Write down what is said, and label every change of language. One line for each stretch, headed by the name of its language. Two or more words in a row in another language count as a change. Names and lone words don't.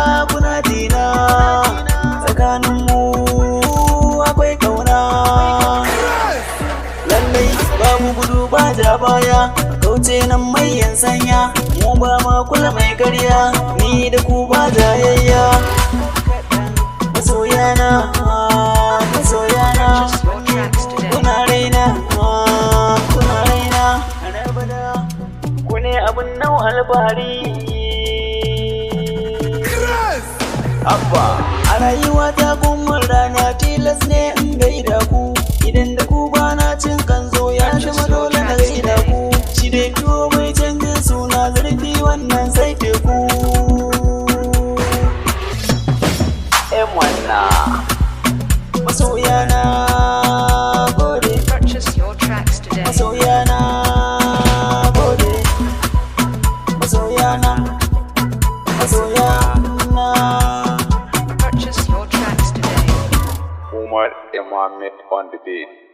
Hausa: Kuna jina, tsakaninmu akwai kauna. Lallai babu gudu ba ja baya, kauce nan mai yan sanya. Mu ba ma kula mai karya, ni da ku ba jayayya. Masoyana, masoyana,
English: Purchase your tracks today.
Hausa: kuna raina, kuna raina. Ku ne abun nau alfahari. Abba. A rayuwa ta kun mun rana, tilas ne in gaida ku. Idan da ku ba na cin kanzo, ya zama dole na gaida ku. Shi dai tuwo mai canjin suna, zurfi wannan sai teku. Eh, mwana. Masoya na gode.
English: Purchase your tracks today.
Hausa: Masoya na gode. Masoya na. Masoya na.
English: Purchase your tracks today. Umar Imam on the beat.